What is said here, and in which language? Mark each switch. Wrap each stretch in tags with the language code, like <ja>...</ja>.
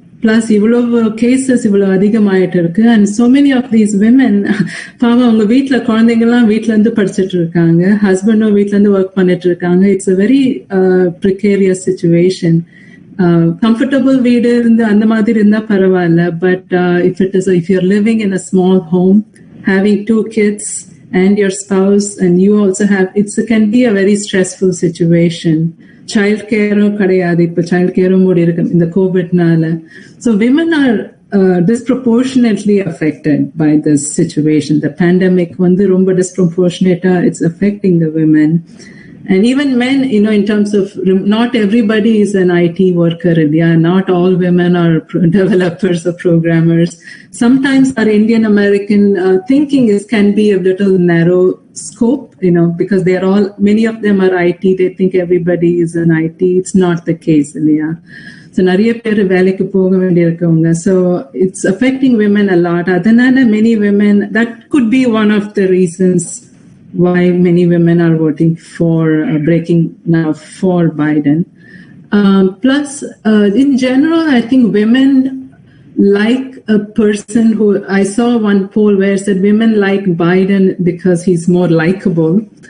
<ta>Plus, இவ்வளவு cases இவ்வளவு அதிகமாயிட்டு இருக்கு,</ta> <en>and so many of these women,</en> <ta>பாவம் அவங்க வீட்டுல குழந்தைங்கலாம் வீட்டுல இருந்து படிச்சுட்டு இருக்காங்க, ஹஸ்பண்டும் வீட்டுல இருந்து ஒர்க் பண்ணிட்டு இருக்காங்க.</ta> <en>It's a very precarious situation. Comfortable</en> <ta>வீடு இருந்து அந்த மாதிரி இருந்தா பரவாயில்ல,</ta> <en>but if you're living in a small home, having 2 kids and your spouse, and you also have, it can be a very stressful situation.</en> <ta>Child care கிடையாது, இப்ப child care மூடி இருக்கு இந்த கோவிட்னால.</ta> <en>So women are disproportionately affected by this situation. The pandemic ரொம்ப disproportionate, it's affecting the women. And even men, in terms of, not everybody is an IT worker. Yeah, not all women are developers or programmers. Sometimes our Indian American thinking can be a little narrow scope, because many of them are IT. They think everybody is an IT. It's not the case. Yeah.</en> <ta>So நிறைய பேர் வேலைக்கு போக வேண்டியிருக்கவங்க.</ta> <en>So it's affecting women a lot.</en> <ta>அதனால</ta> <en>many women, that could be one of the reasons why many women are voting for breaking now for Biden. Plus, in general, I think women like a person who, I saw one poll where it said women like Biden because he's more likable.</en>